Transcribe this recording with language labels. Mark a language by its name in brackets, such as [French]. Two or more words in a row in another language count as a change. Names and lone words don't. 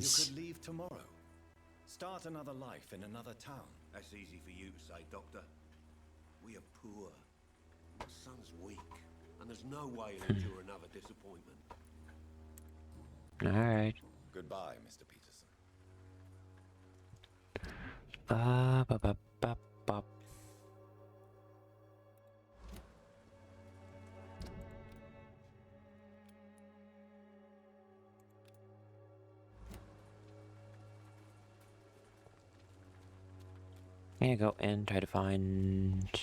[English] You could leave tomorrow. Start another life in another town. That's easy for you to say, Doctor. We are poor. My son's weak. And there's no way he'll endure another disappointment. Alright. Goodbye, Mr. Peterson. Ba ba ba ba ba. I'm gonna go and try to find.